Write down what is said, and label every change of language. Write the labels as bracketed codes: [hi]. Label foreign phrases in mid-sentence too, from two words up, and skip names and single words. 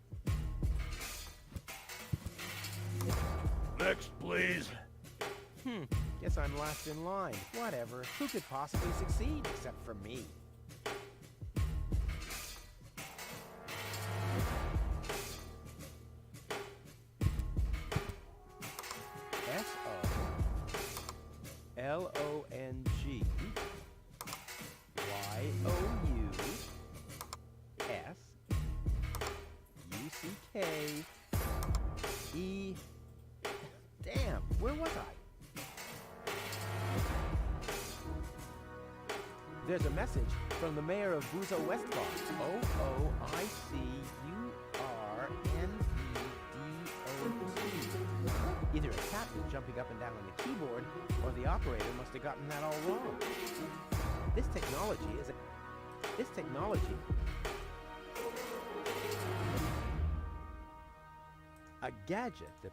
[en] Next, please. Guess I'm last in line. Whatever. Who could possibly succeed except for me? S-O-L-O-N-G Y-O-U-S-U-C-K-E... Damn, where was I? There's a message from the mayor of Buzo Westfall. O-O-I-C-U-R-N-E-D-O-T. Either a cat was jumping up and down on the keyboard, or the operator must have gotten that all wrong. This technology is a... This technology... A gadget that...